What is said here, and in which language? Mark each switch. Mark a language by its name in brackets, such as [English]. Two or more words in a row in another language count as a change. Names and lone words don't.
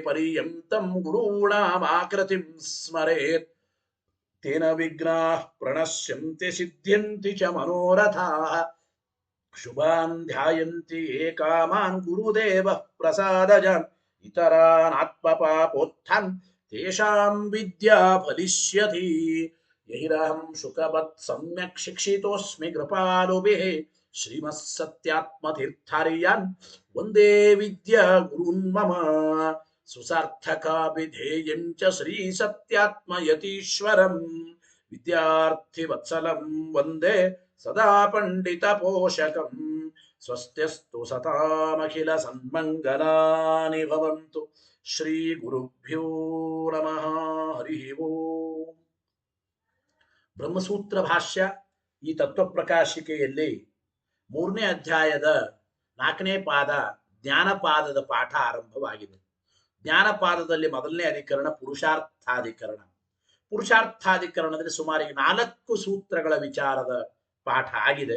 [Sanskrit] ಪರ್ಯಂತಂ ಗುರುಣಾಮಾಕೃತಿಂ ಸ್ಮರೇತ್ ತೇನ ವಿಘ್ನಾಃ ಪ್ರಣಶ್ಯಂತಿ ಸಿದ್ಧ್ಯಂತಿ ಚ ಮನೋರಥಾಃ ಶುಭಾನ್ ಧ್ಯಾಯಂತಿ ಏಕಾಮಾನ್ ಗುರುದೇವಃ ಪ್ರಸಾದಜಾನ್ ಇತರಾನ್ ಆತ್ಮಪಾಪೋತ್ಥಾನ್ ತೇಷಾಂ ವಿದ್ಯಾ ಫಲಿಷ್ಯತಿ ಯೈರಹಂ ಶುಕವತ್ ಸಮ್ಯಕ್ ಶಿಕ್ಷಿತೋಸ್ಮಿ ಕೃಪಾಲುಭಿಃ ಶ್ರೀಮತ್ ಸತ್ಯಾತ್ಮತೀರ್ಥಾರ್ಯಾನ್ ವಂದೇ ವಿದ್ಯಾ ಗುರುನ್ ಮಮ ಸುಸಾರ್ಥಕಾಭಿಧೇಯಂ ಚ ಶ್ರೀ ಸತ್ಯಾತ್ಮಯತೀಶ್ವರಂ ವಿದ್ಯಾರ್ಥಿ ವತ್ಸಲಂ ವಂದೇ ಸದಾ ಪಂಡಿತ ಪೋಷಕಂ ಸ್ವಸ್ತ್ಯಸ್ತು ಸತಾಮಖಿಲ ಸನ್ಮಂಗಲಾನಿ ಭವಂತು ಶ್ರೀ ಗುರುಭ್ಯೋ ನಮಃ ಹರಿ ಓಂ [Kannada] ಬ್ರಹ್ಮಸೂತ್ರ ಭಾಷ್ಯ ಈ ತತ್ವಪ್ರಕಾಶಿಕೆಯಲ್ಲಿ 3ನೇ ಅಧ್ಯಾಯದ 4ನೇ ಪಾದ ಜ್ಞಾನಪಾದದ ಪಾಠ ಆರಂಭವಾಗಿದೆ. ಜ್ಞಾನಪಾದದಲ್ಲಿ ಮೊದಲನೇ ಅಧಿಕರಣ ಪುರುಷಾರ್ಥಾಧಿಕರಣ. ಪುರುಷಾರ್ಥಾಧಿಕರಣದಲ್ಲಿ ಸುಮಾರು 4 ಸೂತ್ರಗಳ ವಿಚಾರದ ಪಾಠ ಆಗಿದೆ.